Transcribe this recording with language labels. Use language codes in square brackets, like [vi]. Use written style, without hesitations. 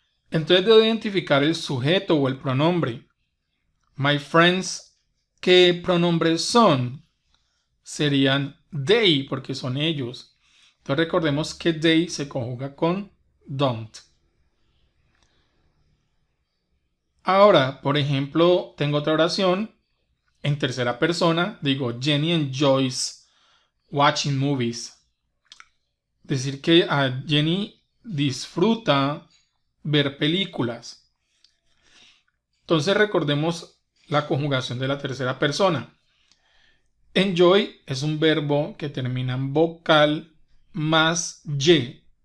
[es] Entonces debo identificar el sujeto o el pronombre. [en] My friends, [es] ¿qué pronombres son? Serían they, porque son ellos. Entonces recordemos que they se conjuga con don't. Ahora, por ejemplo, tengo otra oración en tercera persona. Digo, [en] Jenny enjoys watching movies. [es] Decir que a Jenny disfruta ver películas. Entonces recordemos la conjugación de la tercera persona. Enjoy es un verbo que termina en vocal más Y.